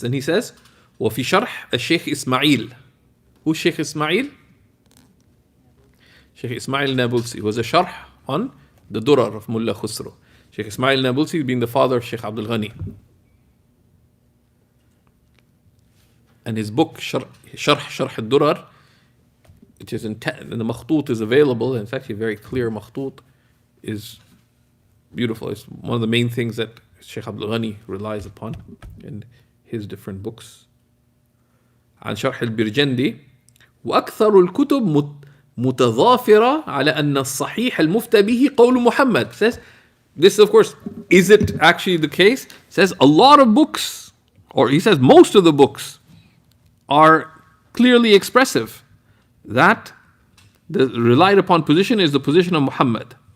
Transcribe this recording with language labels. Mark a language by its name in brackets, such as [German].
[English] Then he says, [Arabic] وَفي شرح الشيخ إسماعيل. [English] Who's Shaykh Ismail? Shaykh Ismail Nabulsi was a sharh on the Durar of Mullah Khusro. Shaykh Ismail Nabulsi being the father of Shaykh Abdul Ghani. And his book, Sharh al-Durar, which is in the Makhtut is available, and it's actually a very clear Makhtut, is beautiful. It's one of the main things that Shaykh Abdul Ghani relies upon in his different books. [Arabic] عن شرح البرجندي وأكثر الكتب متضافرة على أن الصحيح المفتى به قول محمد. [English] Says, this of course, is it actually the case? Says a lot of books, or he says most of the books are clearly expressive that the relied upon position is the position of Muhammad.